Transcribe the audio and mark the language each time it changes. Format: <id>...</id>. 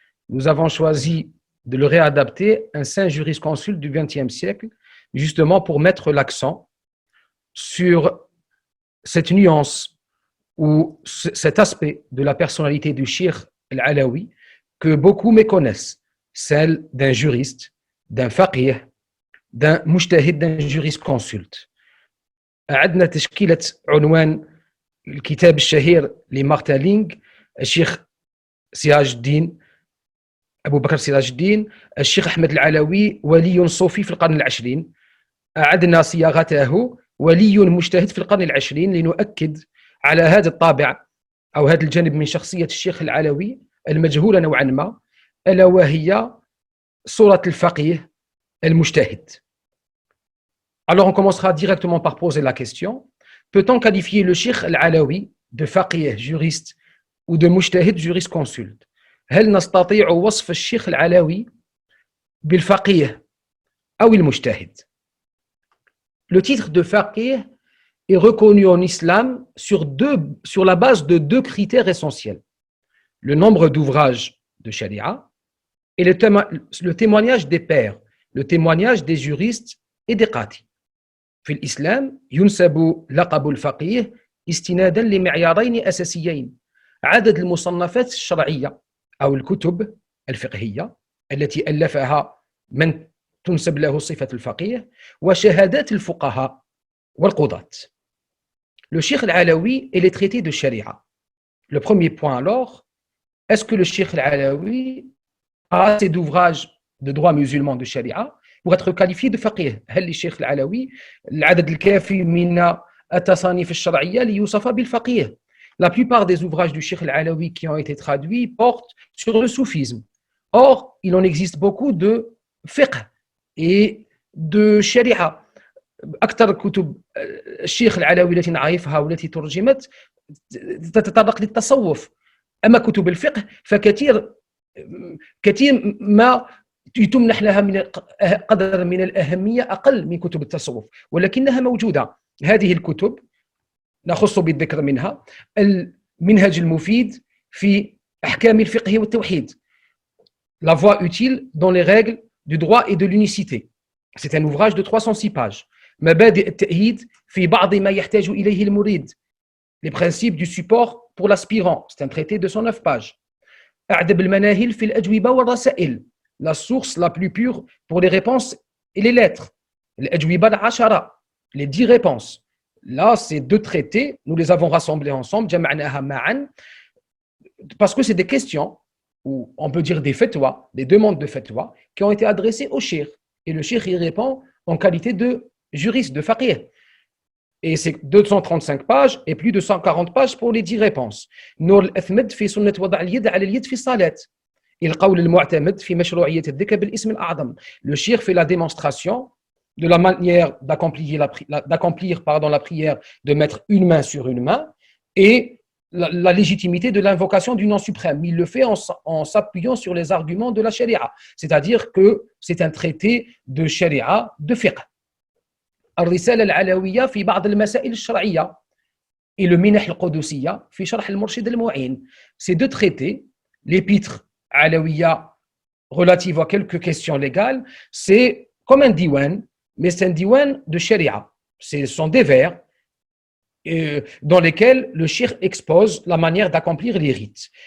<fr>Nous avons choisi de le réadapter, un saint jurisconsulte du XXe siècle, justement pour mettre l'accent sur cette nuance ou cet aspect de la personnalité du Cheikh Al-Alawi que beaucoup méconnaissent, celle d'un juriste, d'un faqih, d'un mujtahid, d'un jurisconsulte.</fr> <ar>عندنا تشكيلة عنوان الكتاب الشهير لمارتن لينغ الشيخ سراج الدين أبو بكر سراج الدين الشيخ أحمد العلوي ولي صوفي في القرن العشرين. أعدنا صياغته ولي مجتهد في القرن العشرين لنؤكد على هذا الطابع أو هذا الجانب من شخصية الشيخ العلوي المجهولة نوعا ما، ألا وهي صورة الفقيه المجتهد.</ar> <fr>Alors on commencera directement par poser la question: peut-on qualifier le Cheikh Al-Alawi de faqih, juriste, ou de mujtahid, jurisconsulte?</fr> <ar>هل نستطيع وصف الشيخ العلوي بالفقيه أو المجتهد؟</ar> <fr>Le titre de faqih est reconnu en islam sur la base de deux critères essentiels: le nombre d'ouvrages de sharia et le témoignage des pairs, le témoignage des juristes et des qatis.</fr> <ar>في الإسلام ينسب لقب الفقيه استنادا لمعيارين أساسيين: عدد المصنفات الشرعية أو الكتب الفقهية التي ألفها من تنسب له صفة الفقيه، وشهادات الفقهاء والقضاة.</ar> <fr>Le Cheikh Al-Alawi et les traités de Sharia. Le premier point alors, est-ce que le Cheikh Al-Alawi a assez d'ouvrages de droit musulman de Sharia pour être qualifié de faqih؟</fr> <ar>هل للشيخ العلوي العدد الكافي من التصانيف الشرعية ليوصف بالفقيه؟</ar> <fr>La plupart des ouvrages du Cheikh Al-Alawi qui ont été traduits portent sur le soufisme. Or, il en existe beaucoup de fiqh et de sharia.</fr> <ar>أكثر كتب الشيخ العلوي التي نعرفها والتي ترجمت تتطرق للتصوف. أما كتب الفقه فكثير ما تمنح لها من قدر من الأهمية أقل من كتب التصوف، ولكنها موجودة. هذه الكتب نخص بالذكر منها المنهج المفيد في أحكام الفقه والتوحيد،</ar> <fr>La voie utile dans les règles du droit et de l'unicité. C'est un ouvrage de 306 pages.</fr> <ar>مبادئ التأهيد في بعض ما يحتاج إليه المريد.</ar> <fr>Les principes du support pour l'aspirant. C'est un traité de 109 pages.</fr> <ar>أعدب المناهل في الأجوبة والرسائل.</ar> <fr>La source la plus pure pour les réponses et les lettres.</fr> <ar>الأجوبة العشرة.</ar> <fr>Les 10 réponses. Là, ces deux traités, nous les avons rassemblés ensemble,</fr> <ar>جمعناها معا,</ar> <fr>parce que c'est des questions, ou on peut dire des fatwas, des demandes de fatwa, qui ont été adressées au cheikh. Et le cheikh y répond en qualité de juriste, de faqih. Et c'est 235 pages et plus de 140 pages pour les 10 réponses.</fr> <ar>نور الأثمد في سنة وضع اليد على اليد في الصلاة. القول المعتمد في مشروعية الذكر بالاسم الأعظم.</ar> <fr>Le cheikh fait la démonstration de la manière d'accomplir la prière, de mettre une main sur une main, et la légitimité de l'invocation du nom suprême. Il le fait en s'appuyant sur les arguments de la sharia, c'est-à-dire que c'est un traité de sharia, de fiqh.</fr> <ar>الرسالة العلوية في بعض المسائل الشرعية</ar> <fr>et le</fr> <ar>منح القدسية في شرح المرشد المعين.</ar> <fr>Ces deux traités, l'épître alawiya relative à quelques questions légales, c'est comme un diwan, mais c'est un diwan de sharia. Ce sont des vers dans lesquels le cheikh expose la manière d'accomplir les rites.</fr>